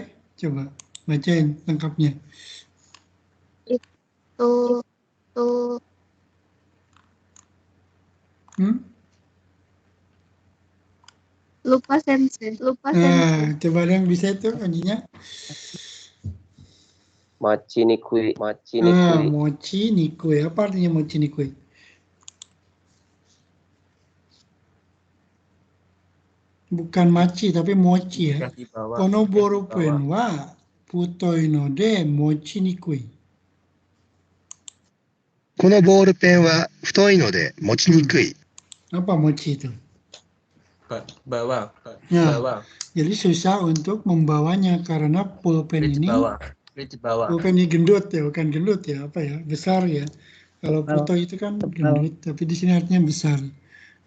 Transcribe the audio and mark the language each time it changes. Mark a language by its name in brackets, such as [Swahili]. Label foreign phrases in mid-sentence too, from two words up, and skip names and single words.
[Indonesian] Coba bacain lengkapnya. Itu lupa sensei. Nah, coba ada yang bisa itu kanjinya. [Japanese] まちにくい. 持ちにくい. [Indonesian] Apa artinya [Japanese] 持ちにくい? [Indonesian] Bukan machi tapi mochi ya. [Japanese] この ボールペン は 太い ので 持ちにくい. このボールペンは太いので持ちにくい。 [Indonesian] Apa mochi itu? Bawa. Jadi susah untuk membawanya karena pulpen ini. Dibawa. Pulpen ini gendut ya, bukan gendut ya, apa ya, besar ya. Kalau putoi itu kan gendut, tapi di sini artinya besar.